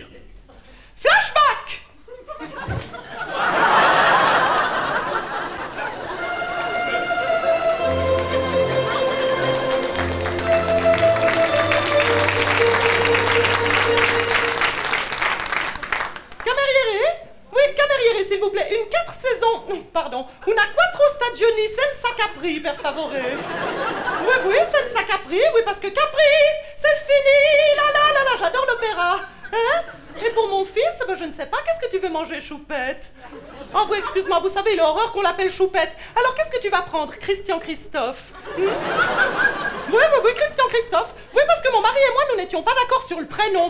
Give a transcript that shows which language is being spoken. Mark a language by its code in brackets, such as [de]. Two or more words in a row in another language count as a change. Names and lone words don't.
[fr] Flashback. Cameriere? Oui, cameriere, s'il vous plaît. Une 4 saisons. Pardon. [it] Una quattro stagioni senza Capri, per favore. [fr] Oui, oui, [it] senza Capri. [fr] Oui, parce que Capri, c'est fini. Là, là, là, là, j'adore l'opéra. Hein? Et pour mon fils, ben, je ne sais pas, qu'est-ce que tu veux manger, Choupette? Oh, oui, excuse-moi, vous savez, il a horreur qu'on l'appelle Choupette. Alors, qu'est-ce que tu vas prendre, Christian Christophe? Oui, oui, oui, Christian Christophe. Oui, parce que mon mari et moi, nous n'étions pas d'accord sur le prénom.